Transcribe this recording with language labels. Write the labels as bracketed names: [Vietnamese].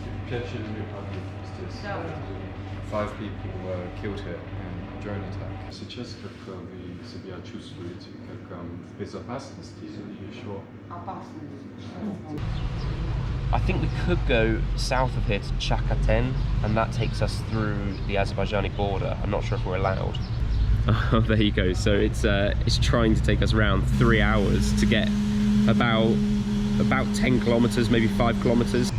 [Russian] Kef Chilini здесь. Да. [English] 5 people were killed here in a drone attack. [Russian] Сейчас как вы себя чувствуете? Как в безопасности или еще? Опасность. [English] I think we could go south of here to Chakaten, and that takes us through the Azerbaijani border. I'm not sure if we're allowed. Oh, there you go. So it's trying to take us around 3 hours to get about 10 kilometers, maybe 5 kilometers.